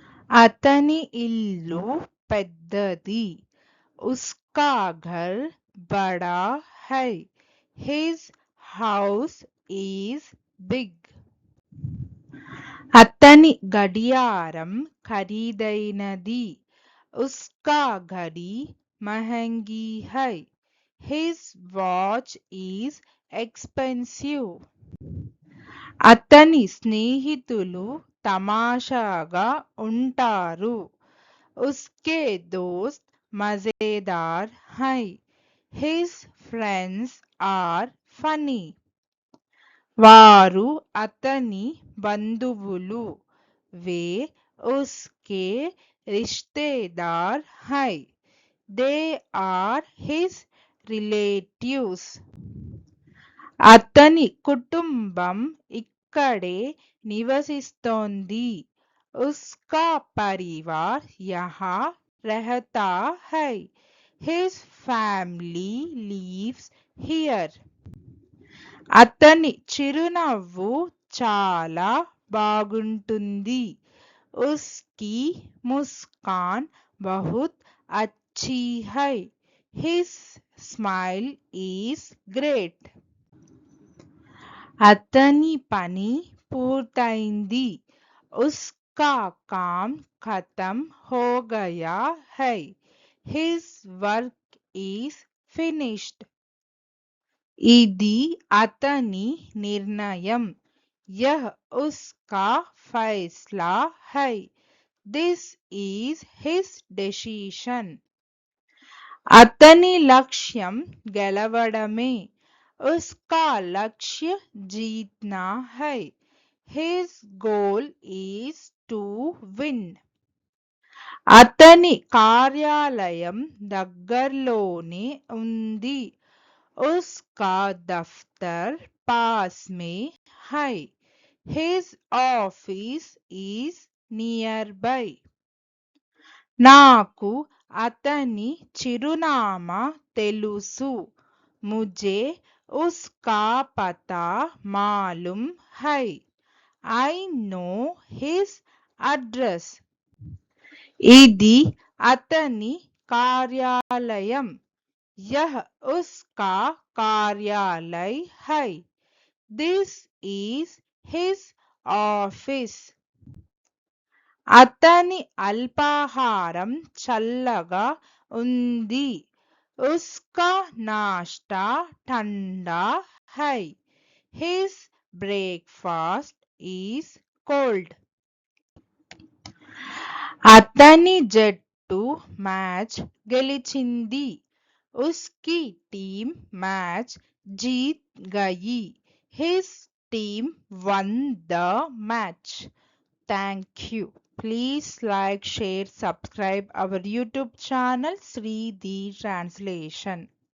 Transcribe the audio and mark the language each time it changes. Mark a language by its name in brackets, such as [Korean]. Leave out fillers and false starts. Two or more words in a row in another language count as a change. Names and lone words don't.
[Telugu] అతని ఇల్లు పెద్దది. [Hindi] उसका घर बड़ा है. [English] His house is big. [Telugu] అతని గడియారం ఖరీదైనది. [Hindi] उसका घड़ी महंगी है. [English] His watch is expensive. [Telugu] అతని స్నేహితులు తమాషాగా ఉంటారు. [Hindi] उसके दोस्त मजेदार हैं. [English] His friends are funny. [Telugu] వారు అతని బంధువులు. [Hindi] वे उसके रिश्तेदार हैं. [English] They are his relatives. [Telugu] అతని కుటుంబం ఇక్కడే నివసిస్తోంది. [Hindi] उसका परिवार यहाँ रहता है. [English] His family lives here. [Telugu] అతని చిరునవ్వు చాలా బాగుంటుంది. [Hindi] उसकी मुस्कान बहुत अच्छी है. [English] His smile is great. [Telugu] అతని పని పూర్తయింది. [Hindi] उसका काम खत्म हो गया है. [English] His work is finished. [Telugu] ఇది అతని నిర్ణయం. [Hindi] यह उसका फैसला है. [English] This is his decision. [Telugu] అతని లక్ష్యం గెలవడమే. [Hindi] उसका लक्ष्य जीतना है. [English] His goal is to win. [Telugu] అతని కార్యాలయం దగ్గరలోనే ఉంది. [Hindi] उसका दफ्तर पास में है. [English] His office is nearby. [Telugu] నాకు అతని చిరునామా తెలుసు. [Hindi] मुझे उसका पता मालूम है. [English] I know his address. [Telugu] ఇది అతని కార్యాలయం. [Hindi] यह उसका कार्यालय है. [English] This is his office. [Telugu] అతని అల్పాహారం చల్లగా ఉంది. [Hindi] उसका नाश्ता ठंडा है. [English] His breakfast is cold. [Telugu] అతని జట్టు మ్యాచ్ గెలిచింది. [Hindi] उसकी टीम मैच जीत गई. [English] His team won the match. Thank you. Please like, share, subscribe our YouTube channel Sri the Translation.